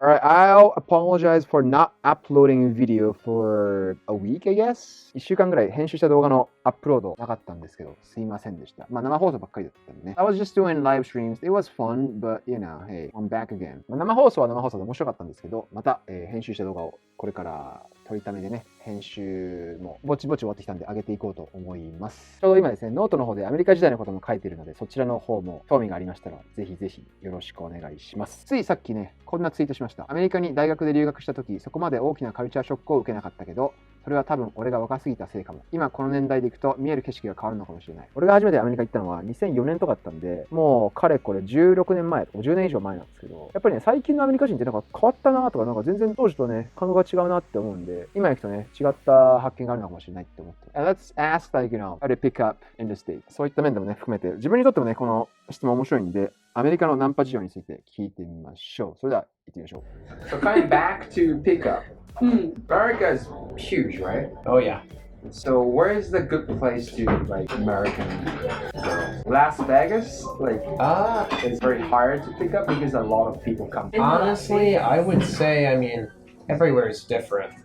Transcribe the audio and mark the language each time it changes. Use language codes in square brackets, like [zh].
[en] Alright, I'll apologize for not uploading video for a week, I guess. [ja] 1週間ぐらい編集した動画のアップロードなかったんですけど、すいませんでした。まあ生放送ばっかりだったんでね。 [en] I was just doing live streams. It was fun, but you know, hey, I'm back again. [ja] まあ生放送は生放送で面白かったんですけど、また、編集した動画をこれから取りためでね、編集もぼちぼち終わってきたんで上げていこうと思います。ちょうど今ですね、ノートの方でアメリカ時代のことも書いているので、そちらの方も興味がありましたら、ぜひぜひよろしくお願いします。ついさっきね、こんなツイートしました。アメリカに大学で留学した時、そこまで大きなカルチャーショックを受けなかったけど、それは多分俺が若すぎたせいかも。今この年代で行くと見える景色が変わるのかもしれない。俺が初めてアメリカ行ったのは2004年とかだったんで、もうかれこれ16年前、10年以上前なんですけど、やっぱりね、最近のアメリカ人ってなんか変わったなとか、なんか全然当時とね、感覚が違うなって思うんで、今行くとね、違った発見があるのかもしれないって思って。 [en] Let's ask like, you know, how to pick up in the States. [ja] そういった面でもね、含めて、自分にとってもね、この質問面白いんで、アメリカのナンパ事情について聞いてみましょう。それでは行ってみましょう。 [en] So coming back to pickup, America is huge, right? Oh yeah. So where is the good place to like American girls? Las Vegas? Like it's very hard to pick up because a lot of people come. Honestly, I would say, I mean, everywhere is different.